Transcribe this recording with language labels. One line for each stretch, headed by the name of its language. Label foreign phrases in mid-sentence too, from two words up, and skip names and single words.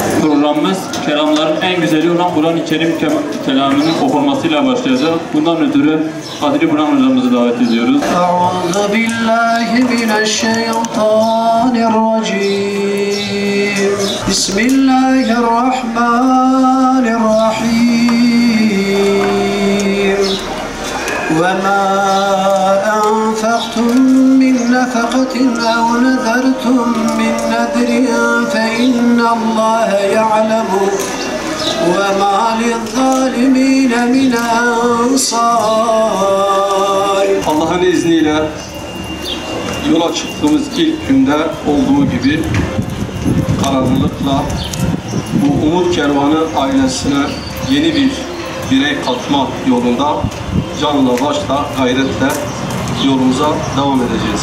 Turkish: programımız kelamların en güzeli olan Kur'an-ı Kerim kelamının okunmasıyla başlayacak. Bundan ötürü Kadri Burhan hocamızı davet ediyoruz.
Arabic: أعوذ بالله من الشيطان الرجيم. بسم الله الرحمن الرحيم. وَمَا أَنفَقْتُم مِّن نَّفَقَةٍ أَوْ نَذَرْتُم مِّن نَّذْرٍ فَإِنَّ اللَّهَ يَعْلَمُهُ وَمَا لِلظَّالِمِينَ مِنْ أَنصَارٍ.
Turkish: Allah'ın izniyle yola çıktığımız ilk günde olduğu gibi kararlılıkla bu Umut Kervanı ailesine yeni bir birey katma yolunda canla başla gayretle yolumuza devam edeceğiz.